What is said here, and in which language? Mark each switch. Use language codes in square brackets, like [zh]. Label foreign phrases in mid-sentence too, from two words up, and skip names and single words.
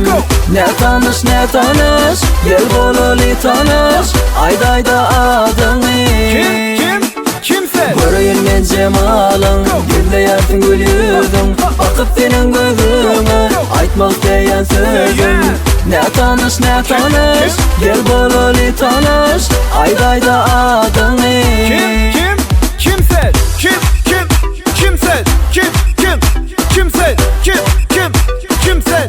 [tk] Ne tanış, gel bolaly tanış, aýda adyňy. Kimsen? [tr] Göreyim ben cemalın, gülleýärsin gül yüzün, bakıp senin gözüne, aytmak diýen sözüm. [tk] Ne tanış, gel bolaly tanış, aýda adyňy. Kimsen? Kimsen? Kimsen?